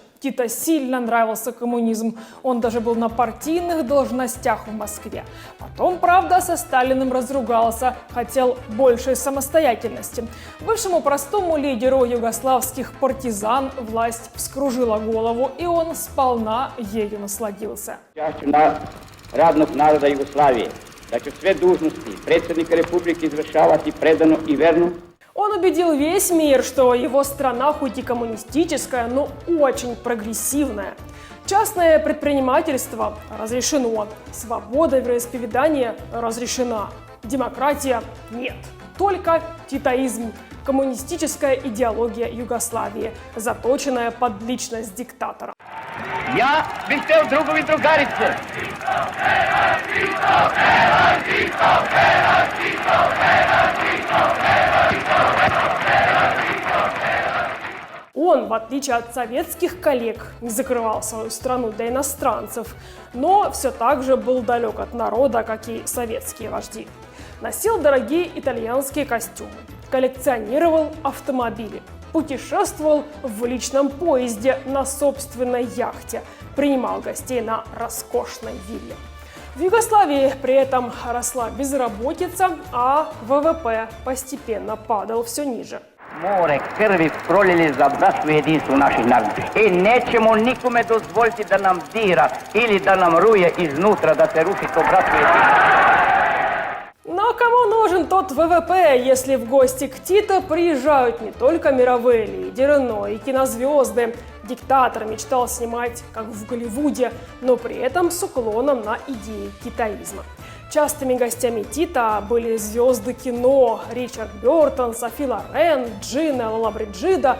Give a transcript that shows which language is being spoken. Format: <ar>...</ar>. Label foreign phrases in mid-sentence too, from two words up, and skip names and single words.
<ru>Тито сильно нравился коммунизм. Он даже был на партийных должностях в Москве. Потом, правда, со Сталиным разругался, хотел большей самостоятельности. Бывшему простому лидеру югославских партизан власть вскружила голову, и он сполна ею насладился.</ru> <sr>Radnog naroda Jugoslavije, da će sve dužnosti predsjednika Republike izvršavati predano i verno.</sr> <ru>Он убедил весь мир, что его страна хоть и коммунистическая, но очень прогрессивная. Частное предпринимательство разрешено, свобода вероисповедания разрешена, демократия нет. Только титоизм, коммунистическая идеология Югославии, заточенная под личность диктатора.</ru> <sr>Ja bih hteo drugovi i drugarice.</sr> <ru>Он, в отличие от советских коллег, не закрывал свою страну для иностранцев, но все так же был далек от народа, как и советские вожди. Носил дорогие итальянские костюмы, коллекционировал автомобили, путешествовал в личном поезде на собственной яхте, принимал гостей на роскошной вилле. В Югославии при этом росла безработица, а ВВП постепенно падал все ниже.</ru> <sr>More krvi prolili za bratstvo i jedinstvo naših naroda. I nećemo nikome dozvoliti da nam dira ili da nam ruje iznutra, da se ruši to bratstvo i jedinstvo.</sr> <ru>Но кому нужен тот ВВП, если в гости к Тито приезжают не только мировые лидеры, но и кинозвезды? Диктатор мечтал снимать, как в Голливуде, но при этом с уклоном на идеи китаизма. Частыми гостями Тита были звезды кино Ричард Бёртон, Софи Лорен, Джина Лоллабриджида.</ru>